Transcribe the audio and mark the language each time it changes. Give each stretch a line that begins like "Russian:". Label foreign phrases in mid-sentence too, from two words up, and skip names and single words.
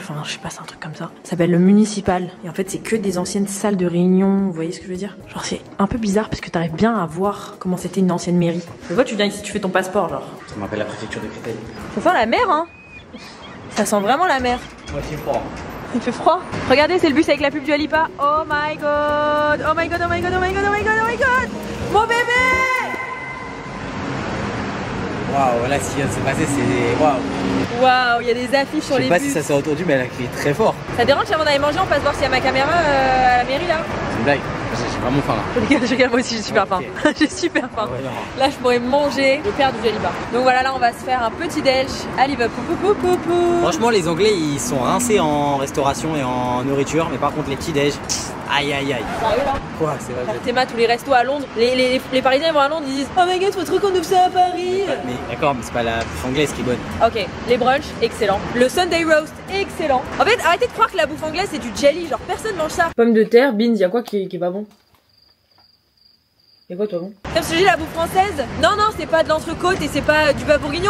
French: Enfin, je sais pas, c'est un truc comme ça. Ça s'appelle le municipal. Et en fait, c'est que des anciennes salles de réunion. Vous voyez ce que je veux dire? Genre, c'est un peu bizarre parce que t'arrives bien à voir comment c'était une ancienne mairie. Tu vois, tu viens ici, tu fais ton passeport, genre. Ça m'appelle la préfecture de Créteil. Ça sent la mer, hein? Ça sent vraiment la mer. Moi c'est froid. Il fait froid. Regardez, c'est le bus avec la pub du Alipa.
English: Oh my god. Oh my god, oh my god, oh my god, oh my god, oh my god.
French: Mon bébé! Waouh, là ce qui vient de se passer c'est... Waouh. Waouh, il y a des affiches sur les bus. Je sais pas si ça s'est entendu mais elle a crié très fort. Ça dérange si avant d'aller manger, on passe voir s'il y a ma caméra à la mairie là? C'est une blague. J'ai vraiment faim là. Je regarde moi aussi, j'ai super faim. J'ai super faim. Ouais, là, je pourrais manger le père du Jaliba. Donc voilà, là, on va se faire un petit déj à Liverpool. Franchement, les Anglais ils sont rincés en restauration et en nourriture, mais par contre, les petits déj, aïe aïe aïe. Sérieux là? Quoi, c'est vrai? Théma, tous les restos à Londres. Les Parisiens ils vont à Londres, ils disent
English: oh my god,
French: faut trop qu'on ouvre ça à Paris. Mais d'accord, mais c'est pas la bouffe anglaise qui est bonne. Ok, les brunchs, excellent. Le
English: Sunday roast,
French: excellent. En fait, arrêtez de croire que la bouffe anglaise c'est du jelly, genre personne mange ça. Pommes de terre, beans, y'a quoi qui est pas bon? Y'a quoi toi bon? Comme je te dis, la bouffe française, non, c'est pas de l'entrecôte et c'est pas du bœuf bourguignon.